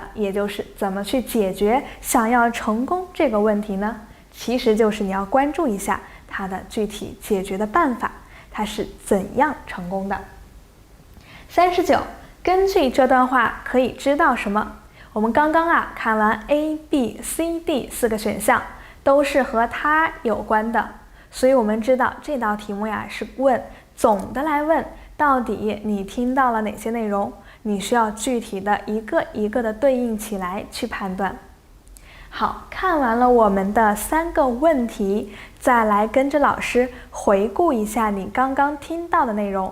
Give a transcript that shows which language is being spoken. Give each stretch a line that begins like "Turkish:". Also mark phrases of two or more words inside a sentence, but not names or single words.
Chinese: 也就是怎麼去解決想要成功這個問題呢？其實就是你要關注一下他的具體解決的辦法，他是怎樣成功的。39，根據這段話可以知道什麼？我們剛剛看完 A、B、C、D 4個選項，都是和它有關的，所以我們知道這道題目是問總的來問，到底你聽到了哪些內容？你需要具體的一個一個的對應起來去判斷。好，看完了我們的3個問題，再來跟着老師回顧一下你剛剛聽到的內容。